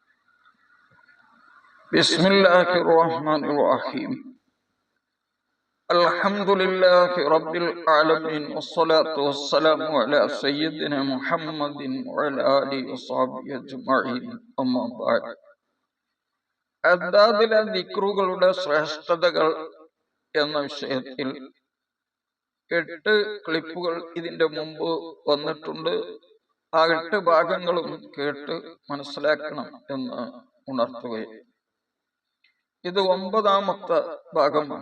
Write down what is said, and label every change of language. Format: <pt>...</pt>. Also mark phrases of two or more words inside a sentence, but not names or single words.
<ar>بسم الله الرحمن الرحيم. الحمد لله رب العالمين. والصلاة والسلام على سيدنا محمد وعلى آله وصحبه أجمعين. أما بعد.</ar> <ml>അദ്ദാദിലെ ദിക്റുകളുടെ ശ്രേഷ്ഠതകൾ എന്ന വിഷയത്തിൽ 8 ക്ലിപ്പുകൾ ഇതിന്റെ മുമ്പ് വന്നിട്ടുണ്ട്. ആ 8 ഭാഗങ്ങളും കേട്ട് മനസ്സിലാക്കണം എന്ന് ഉണർത്തുകയും, ഇത് 9ാമത്തെ ഭാഗമാണ്.</ml>